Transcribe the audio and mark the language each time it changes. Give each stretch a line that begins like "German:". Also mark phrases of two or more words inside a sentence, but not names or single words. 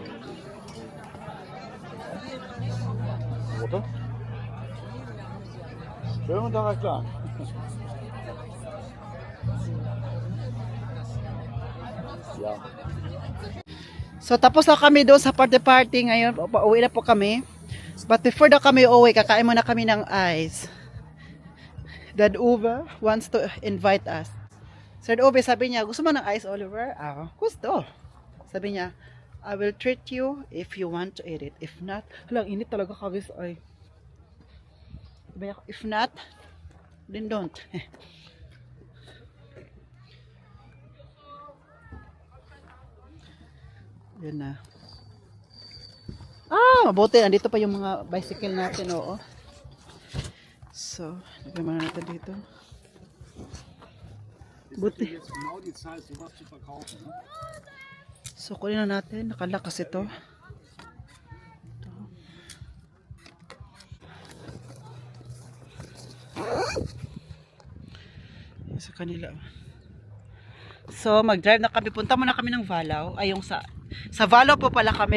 German: Jetzt ruft der Mann. Rote? Schön und daran klar. Ja.
Filipino: So tapos na kami doon sa party ngayon. Pauwi na po kami.
English: But before
Filipino: na kami uwi, kakain muna kami ng ice.
English: Dad Uwe wants to invite us.
Filipino: Sir Uwe, sabi niya, gusto mo ng ice, Oliver? Gusto. Sabi niya,
English: I will treat you if you want to eat it. If not,
Filipino: halang init talaga kagis ay. Sabi niya,
English: if not, then don't.
Filipino: Yan na. Mabuti. Andito pa yung mga bicycle natin, oo. So, lagyan muna natin dito. Buti.
German: Jetzt genau die Zeit, sowas zu verkaufen. Ne?
Filipino: So, kunin na natin. Nakalakas ito. Ito. Sa kanila. So, mag-drive na kami. Punta muna kami ng Valaw. Ay, yung sa Valaw po pala kami.